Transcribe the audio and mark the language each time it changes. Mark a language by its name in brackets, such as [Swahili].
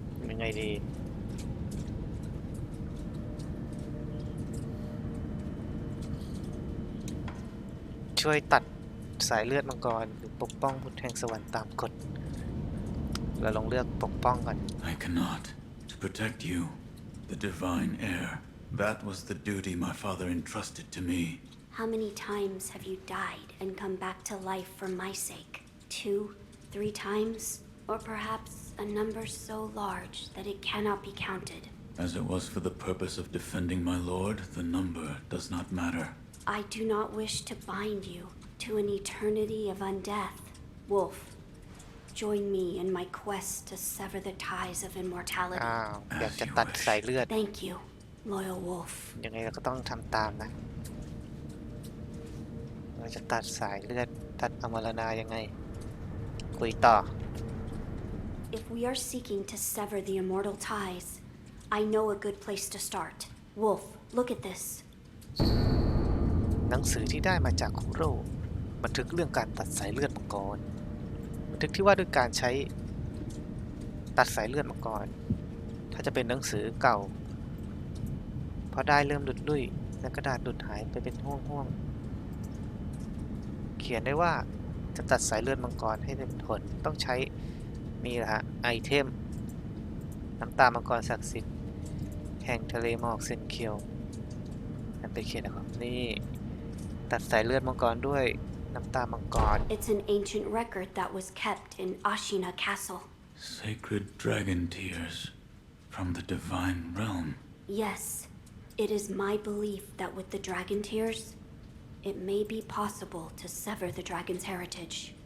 [Thai] ยังไงดีช่วยตัดสายเลือดมังกรหรือปกป้องบุตรแห่งสวรรค์ตามกฎเราลองเลือกปกป้องก่อน [English] I cannot. To protect you, the divine heir. That was the duty my father entrusted to me. How many times have you died and come back to life for my sake? 2, 3 times? Or perhaps a number so large that it cannot be counted? As it was for the purpose of defending my lord, the number does not matter. I do not wish to bind you to an eternity of undeath. Wolf, join me in my quest to sever the ties of immortality. [Thai] อ้าวอยากจะตัดสายเลือด [English] Thank you, loyal wolf. [Thai] ยังไงเราก็ต้องทำตามนะเราจะตัดสายเลือดตัดอมรณายังไงคุยต่อ [English] If we are seeking to sever the immortal ties, I know a good place to start. Wolf, look at this. [Thai] หนังสือที่ได้มาจากคุโร่บันทึกเรื่องการตัดสายเลือดมังกรบันทึกที่ว่าด้วยการใช้ตัดสายเลือดมังกรถ้าจะเป็นหนังสือเก่า พอได้เริ่มหลุดลุ่ยและกระดาษหลุดหายไปเป็นห่วงๆเขียนได้ว่าจะตัดสายเลือดมังกรให้เป็นผลต้องใช้นี่แหละฮะไอเทมน้ำตามังกรศักดิ์สิทธิ์แห่งทะเลหมอกเซนเคียวนั่นเป็นเขียนนะครับนี่ตัดสายเลือดมังกรด้วยน้ำตามังกร [English] It's an ancient record that was kept in Ashina Castle. Sacred dragon tears from the divine realm. Yes, it is my belief that with the dragon tears, it may be possible to sever the dragon's heritage.